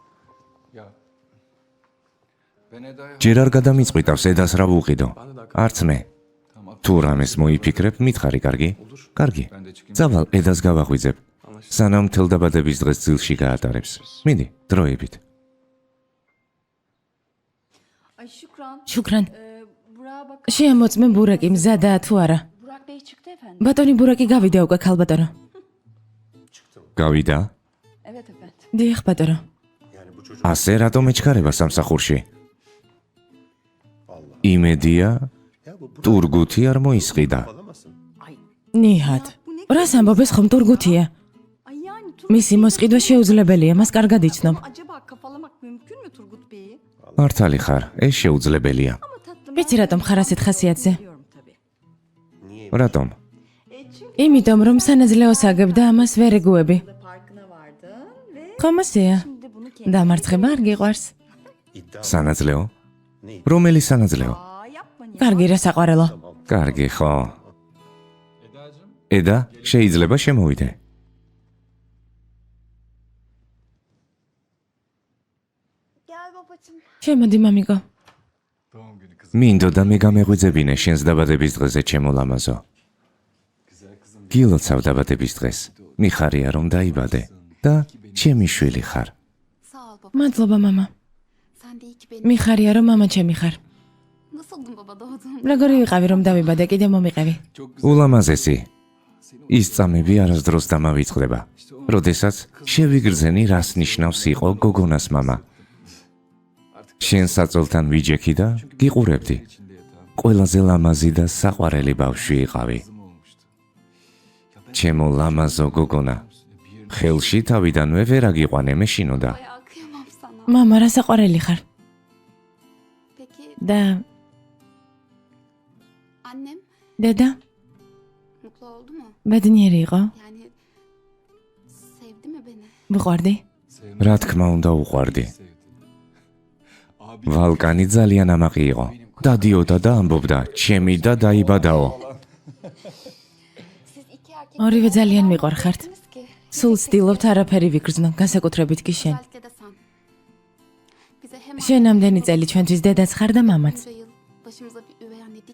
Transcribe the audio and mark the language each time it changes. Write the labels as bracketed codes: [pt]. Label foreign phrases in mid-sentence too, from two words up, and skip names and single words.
[ka] ჯერ არ გადამიწყვიტავს ედას რა ვუყიდო. არც მე. თუ რამეს მოიფიქრებ, მითხარი, კარგი? კარგი. წავალ, ედას გავაღვიძებ. სანამ მთელ დაბადების დღეს ძილში გაატარებს. მიდი, დროებით. [tr] Ay Şükran. [ka] შუქრან, [tr] Burak'a bak. [ka] შეამოწმე ბურაკი მზადაა თუ არა? [tr] Burak Bey çıktı efendim. [ka] ბატონი ბურაკი გავიდა უკვე ქალბატონო. გავიდა? [tr] Evet efendim. [ka] დიახ, ბატონო. ასე რატომ ეჩქარება სამსახურში? იმედია, ტურგუთი არ მოისყიდა. ნიჰად. რას ამბობეს ხომ ტურგუთია? [tr] Ay yani [ka] მისი მოსყიდვა შეუძლებელია, მას კარგად იცნობ. [tr] acaba kafalamak mümkün mü Turgut Bey'i? [ka] მართალი ხარ, ეს შეუძლებელია. [tr] Ama tatlım [ka] ვიცი რატომ ხარ ასეთ ხასიათზე? [tr] biliyorum tabii. [ka] რატომ? [tr] Çünkü [ka] იმიტომ რომ სანაძლეოს აგებ და ამას ვერ ეგუები. [tr] farkına vardın ve [ka] ხომ ასეა? [tr] şimdi bunu kendi... [ka] დამარცხება არ გიყვარს. სანაძლეო? რომელი სანაძლეო? [tr] Aa yapma niye? [ka] კარგი რა საყვარელო. კარგი, ხო. ედა, შეიძლება შემოვიდე. [tr] Gel babacığım. [ka] შემოდი მამიკო. მინდოდა მე გამეღვიძებინე შენს დაბადების დღეზე ჩემო ლამაზო. გილოცავ დაბადების დღეს. მიხარია რომ დაიბადე და ჩემი შვილი ხარ. [tr] Sağ ol baba. [ka] მადლობა მამა. [tr] Sen de iyi ki benim. [ka] მიხარია რომ მამა ჩემი ხარ. [tr] Nasıldın baba doğdun? [ka] როგორი ვიყავი რომ დავიბადე, კიდე მომიყევი. ულამაზესი. ის წამები არასდროს დამავიწყდება. როდესაც შევიგრძენი რას ნიშნავს იყო გოგონას მამა. შენ საწოლთან ვიჯექი და გიყურებდი. ყველაზე ლამაზი და საყვარელი ბავშვი იყავი. ჩემო ლამაზო გოგონა. ხელში თავიდანვე ვერ აგიყვანე მეშინოდა. [tr] Ay kıyamam sana. [ka] მამა რა საყვარელი ხარ. [tr] Peki [ka] და [tr] annem [ka] დედა [tr] mutlu oldu mu? [ka] ბედნიერი იყო? [tr] Yani sevdi mi beni? [ka] ვიყვარდი? რა თქმა უნდა უყვარდი. ვალკანი ძალიან ამაყი იყო. დადიოდა და ამბობდა, ჩემი და დაიბადაო. [tr] Siz iki erkek [ka] ორივე ძალიან მიყვარხართ. [tr] dersiniz ki. [ka] სულ ვცდილობთ არაფერი ვიკრძნო, განსაკუთრებით კი შენ. [tr] Özellikle de sen. Bize hem [ka] შენ ამდენი წელი ჩვენთვის დედაც ხარ და მამაც. [tr] bunca yıl başımıza bir üvey anne dik.